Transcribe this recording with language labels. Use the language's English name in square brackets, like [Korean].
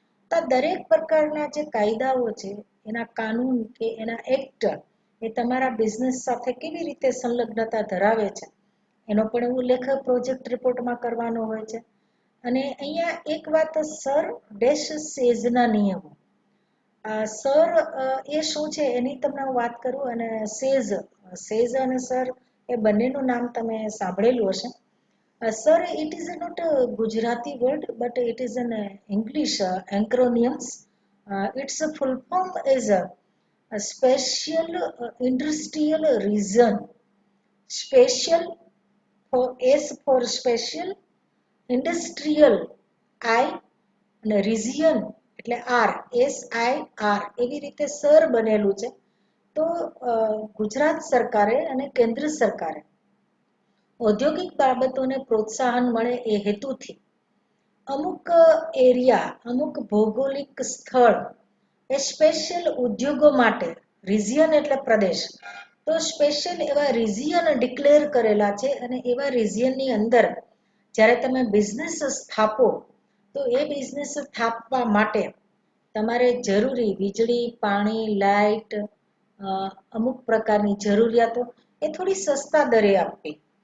[Gujarati] તો દરેક પ્રકારના જે કાયદાઓ છે એના કાનૂન કે એના એક્ટ એ તમારા બિઝનેસ સાથે કેવી રીતે સંલગ્નતા ધરાવે છે એનો પણ ઉલ્લેખ પ્રોજેક્ટ રિપોર્ટમાં કરવાનો હોય છે. અને અહીંયા એક વાત, સર ડેશ સેઝના નિયમો, સર એ શું છે એની તમને હું વાત કરું, અને સેઝ અને સર એ બંનેનું નામ તમે સાંભળેલું હશે. [English] Sir, it is not a Gujarati word, but it is an English acronyms. Its full form is a special industrial region. Special for S for special, industrial I અને region એટલે R SIR [Gujarati] એવી રીતે sir બનેલું છે. તો ગુજરાત સરકારે અને કેન્દ્ર સરકારે ઔદ્યોગિક બાબતોને પ્રોત્સાહન મળે એ હેતુથી અમુક એરિયા, અમુક ભૌગોલિક સ્થળ એ સ્પેશિયલ ઉદ્યોગો માટે રિજિયન એટલે પ્રદેશ, તો સ્પેશિયલ એવા રિજિયન ડિક્લેર કરેલા છે અને એવા રિજિયનની અંદર જ્યારે તમે બિઝનેસ સ્થાપો તો એ બિઝનેસ સ્થાપવા માટે તમારે જરૂરી વીજળી, પાણી, લાઇટ, અમુક પ્રકારની જરૂરિયાતો એ થોડી સસ્તા દરે આપવી.